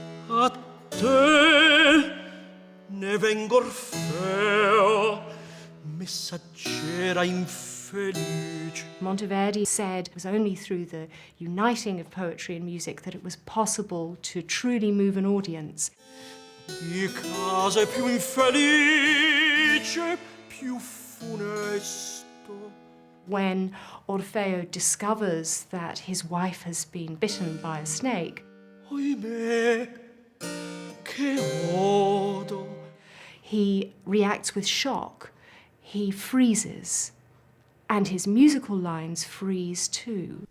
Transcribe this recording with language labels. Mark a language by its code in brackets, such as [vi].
[it] A te ne vengo Orfeo, messaggera infelice. [en] Monteverdi said it was only through the uniting of poetry and music that it was possible to truly move an audience. [it] Di case più infelice, più funesto. [en] When Orfeo discovers that his wife has been bitten by a snake, [it] Oimè, che odo. [en] He reacts with shock. He freezes, and his musical lines freeze too.